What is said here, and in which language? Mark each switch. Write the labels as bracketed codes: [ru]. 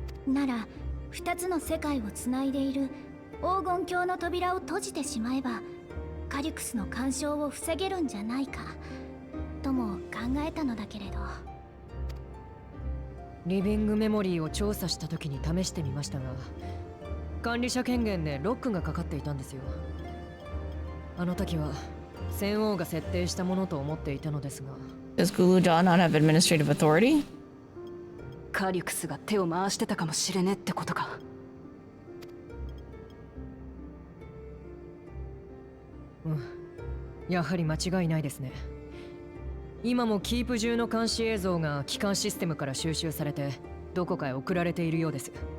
[ja] なら2つの世界をつないでいる黄金鏡の扉を閉じてしまえばカリュクスの干渉を防げるんじゃないかとも考えたのだけれど。リビングメモリーを調査した時に試してみましたが、管理者権限でロックがかかっていたんですよ。あの時は戦王が設定したものと思っていたのですが。 [en] Does Gulu Dawn not have administrative authority? [ja] カリュクスが手を回してたかもしれねってことか。うん、やはり間違いないですね。今もキープ中の監視映像が機関システムから収集されてどこかへ送られているようです。